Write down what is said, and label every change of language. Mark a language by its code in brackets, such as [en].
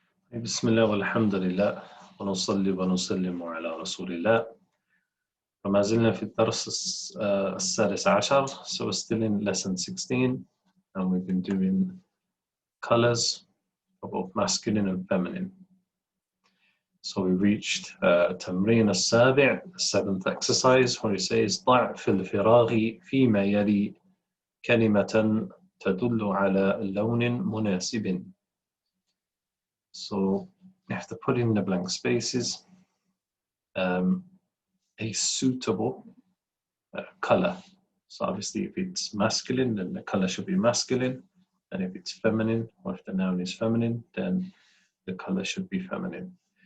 [ar] بسم الله والحمد لله ونصلي ونسلم على رسول الله. فما زلنا في الدرس السادس عشر. [en] So we're still in lesson 16 and we've been doing colors of both masculine and feminine. So we reached [ar] تمرين السابع, [en] the seventh exercise, where he says [ar] ضع في الفراغ فيما يلي كلمة تدل على لون مناسب. [en] So you have to put in the blank spaces a suitable color. So obviously if it's masculine, then the color should be masculine. And if it's feminine, or if the noun is feminine, then the color should be feminine.